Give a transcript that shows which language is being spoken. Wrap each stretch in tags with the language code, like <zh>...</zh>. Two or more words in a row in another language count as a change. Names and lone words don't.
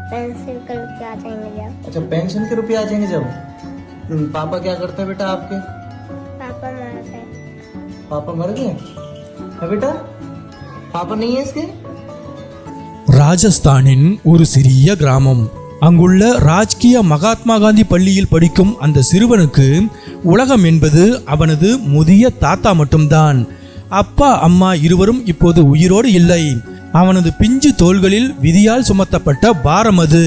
<hi>पेंशन के रुपये आ जाएंगे जब। अच्छा, पेंशन के रुपये आ जाएंगे जब। पापा क्या करते हैं बेटा आपके? पापा मर गए। पापा मर गए है बेटा? पापा नहीं है इसके?</hi> <ta>ராஜஸ்தானின் ஒரு சிறிய கிராமம். அங்குள்ள ராஜ்கிய மகாத்மா காந்தி பள்ளியில் படிக்கும் அந்த சிறுவனுக்கு உலகம் என்பது அவனது முதிய தாத்தா மட்டும்தான். அப்பா அம்மா இருவரும் இப்போது உயிரோடு இல்லை. அவனது பிஞ்சு தோள்களில் விதியால் சுமத்தப்பட்ட பாரம் அது.</ta>